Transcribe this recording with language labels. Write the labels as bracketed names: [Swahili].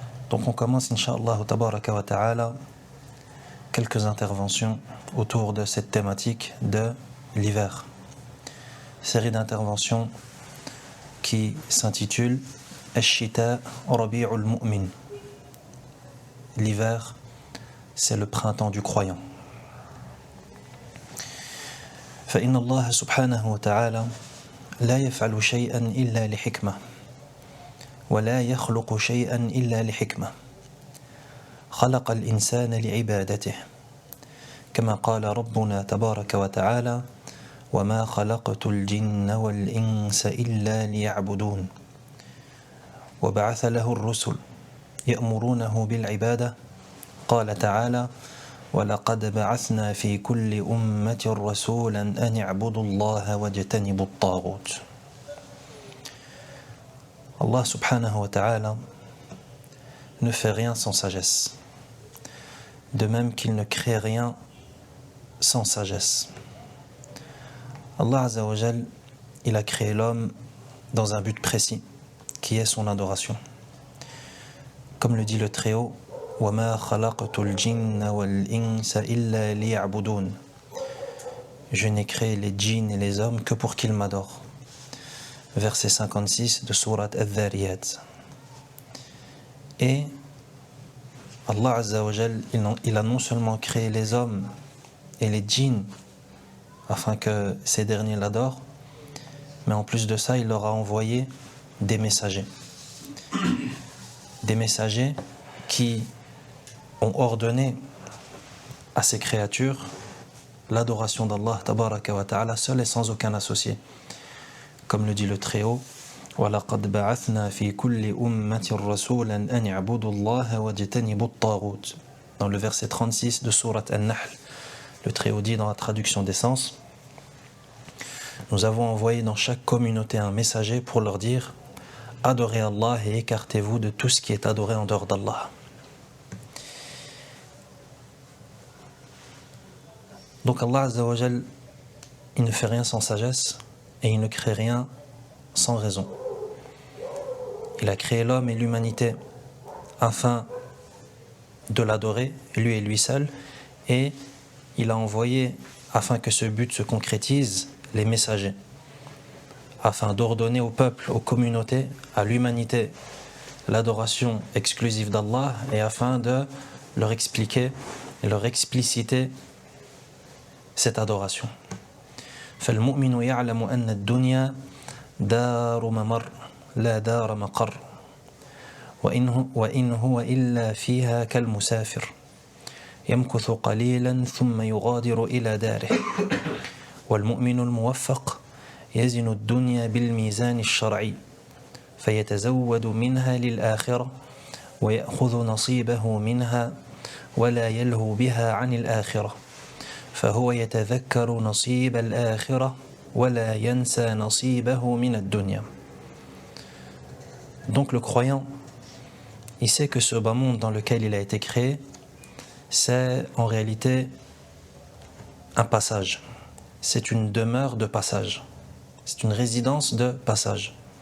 [French] Donc on commence, Inch'Allah tabaraka wa ta'ala, quelques interventions autour de cette thématique de l'hiver. Série d'interventions qui s'intitule Ash-Shita Rabi'ul Mu'min. L'hiver, c'est le printemps du croyant. [Arabic] فإن الله سبحانه وتعالى لا يفعل شيئا إلا لحكمة ولا يخلق شيئا إلا لحكمة خلق الإنسان لعبادته كما قال ربنا تبارك وتعالى وما خلقت الجن والإنس إلا ليعبدون وبعث له الرسل يأمرونه بالعبادة قال تعالى ولقد بعثنا في كل أمة رسولا أن اعبدوا الله واجتنبوا الطاغوت. [French] Allah subhanahu wa ta'ala ne fait rien sans sagesse, de même qu'il ne crée rien sans sagesse. Allah azza wa jal, il a créé l'homme dans un but précis, qui est son adoration. Comme le dit le Très-Haut, [Arabic] وَمَا خَلَقْتُ الْجِنَّ وَالْإِنسَ إِلَّا لِيَعْبُدُونَ. [French] Je n'ai créé les djinns et les hommes que pour qu'ils m'adorent. Verset 56 de sourate Adh-Dhariyat. Et Allah Azza wa Jal, il a non seulement créé les hommes et les djinns afin que ces derniers l'adorent, mais en plus de ça, il leur a envoyé des messagers. Des messagers qui ont ordonné à ces créatures l'adoration d'Allah tabaraka wa ta'ala seul et sans aucun associé. Comme le dit le Très-Haut, [Arabic] وَلَقَدْ بَعَثْنَا فِي كُلِّ أُمَّةٍ رَسُولًا أَنِ اعْبُدُوا اللَّهَ وَاجْتَنِبُوا الطَّاغُوتَ. [French] Dans le verset 36 de sourate An-Nahl, le Très-Haut dit dans la traduction des sens, nous avons envoyé dans chaque communauté un messager pour leur dire adorez Allah et écartez-vous de tout ce qui est adoré en dehors d'Allah. Donc Allah Azza wa Jal, il ne fait rien sans sagesse et il ne crée rien sans raison. Il a créé l'homme et l'humanité afin de l'adorer, lui et lui seul, et il a envoyé, afin que ce but se concrétise, les messagers, afin d'ordonner au peuple, aux communautés, à l'humanité, l'adoration exclusive d'Allah et afin de leur expliquer et leur expliciter cette adoration. [Arabic] فالمؤمن يعلم أن الدنيا دار ممر لا دار مقر وإن هو إلا فيها كالمسافر يمكث قليلا ثم يغادر إلى داره والمؤمن الموفق يزن الدنيا بالميزان الشرعي فيتزود منها للآخرة ويأخذ نصيبه منها ولا يلهو بها عن الآخرة فهو يتذكر نصيب الآخرة ولا ينسى نصيبه من الدنيا. [French] Donc le croyant, il sait que ce bas monde dans lequel il a été créé, c'est en réalité un passage. C'est une demeure de passage. C'est une résidence de passage.